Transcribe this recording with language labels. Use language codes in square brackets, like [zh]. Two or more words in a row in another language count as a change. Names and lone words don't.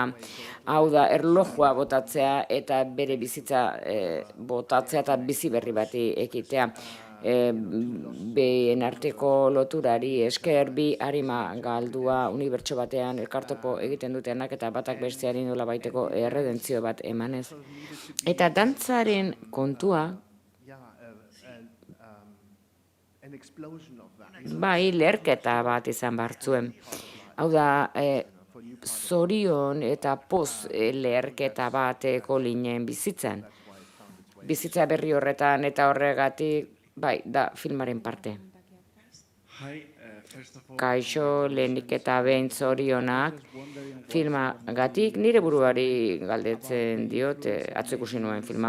[eu] Hau da, erlojua botatzea eta bere bizitza botatzea eta bizi berri bati ekitea. Bien arteko loturari esker bi arima galdua unibertso batean elkartopo egiten dutenak eta batak besteari nola baiteko erredentzio bat emanez. Eta dantzaren kontua, [en] an explosion of that. [eu] bai, leherketa bat izan bartzuen. Hau da, zorion eta poz leherketa bateko linen bizitzan. Bizitza berri horretan eta horregatik, bai, da filmaren parte. Kaixo, lehenik eta behin zorionak filmagatik nire buruari galdetzen diot, atzo ikusi nuen filma.